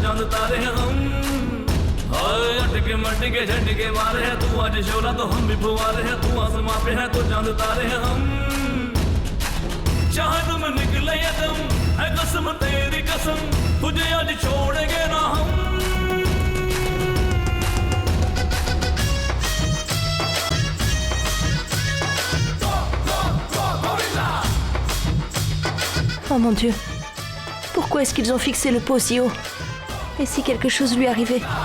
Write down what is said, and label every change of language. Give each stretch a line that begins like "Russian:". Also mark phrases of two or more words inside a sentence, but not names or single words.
Hindi: पे है तो चांद तारे हैं हम हाय अटके मटके के झटके मारे हैं तू आज शोला तो हम भी फुवारे हैं तू आसमां पे है तो चांद तारे हैं हम चाहे तुम निकले या तुम है कसम तेरी कसम तुझे आज छोड़ेंगे ना हम
French: Oh mon Dieu. Pourquoi est-ce qu'ils ont fixé le pot si haut? Et si quelque chose lui arrivait?